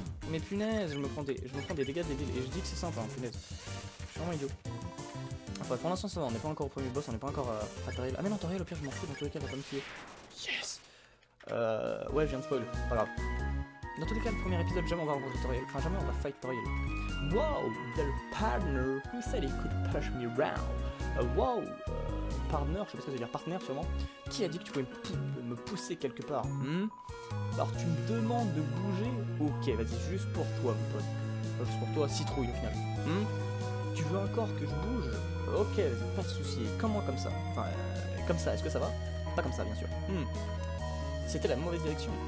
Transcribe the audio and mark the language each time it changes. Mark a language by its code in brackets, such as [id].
[fr] Mais punaise, je me prends des dégâts débiles. Et je dis que c'est simple, hein, punaise. Je suis vraiment idiot. Enfin, pour l'instant ça va, on n'est pas encore au premier boss, on n'est pas encore à Toriel. Ah mais non, Toriel au pire je m'en fous, dans tous les cas elle va pas me tuer. Yes. Ouais, je viens de spoil, pas grave. Dans tous les cas, le premier épisode, jamais on va rencontrer Toriel. Enfin, jamais on va fight Toriel. [en] Wow, the partner who said he could push me around. [fr] Wow, partner, je sais pas ce que ça veut dire, partenaire sûrement. Qui a dit que tu pouvais me pousser quelque part? Alors tu me demandes de bouger? Ok, vas-y, juste pour toi, mon pote. Enfin, juste pour toi, citrouille au final. Tu veux encore que je bouge? Ok, vas-y, pas de soucis. Comment comme ça? Enfin, comme ça, est-ce que ça va? Pas comme ça, bien sûr. C'était la mauvaise direction.